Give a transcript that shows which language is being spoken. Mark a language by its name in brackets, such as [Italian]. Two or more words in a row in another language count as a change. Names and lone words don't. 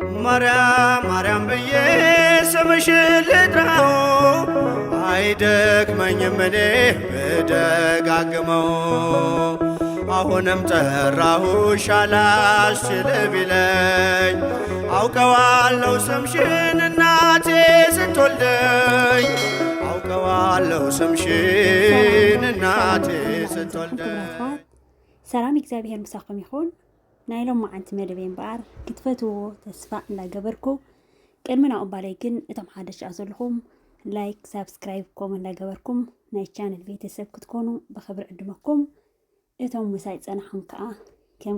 [Amharic] ማርያም ማርያም ብዬ ስምሽን ልጥራው አይደክመኝም እኔ ብደጋግመው። አሁንም ጠራሁሽ አላስችል ቢለኝ አውቀዋለሁ ስምሽን እናቴ ስትወልደኝ አውቀዋለሁ ስምሽን እናቴ ስትወልደኝ። [Tigrinya] ሰላም እግዚአብሔር ምሳኹም ይኹን። ናይ ሎም መዓልቲ መደበይ እምበኣር ክትፈትዎ ተስፋ እንዳገበርኩ ቅድሚ ናብኡ እምባለይ ግን እቶም ሓደሽ ዘለኹም [English] like subscribe comment [Tigrinya] እንዳገበርኩም ናይ ቻነል ቤተሰብ ክትኮኑ ብክብሪ ዕድመኩም። እቶም ምሳይ ፀናሖም ከዓ ከም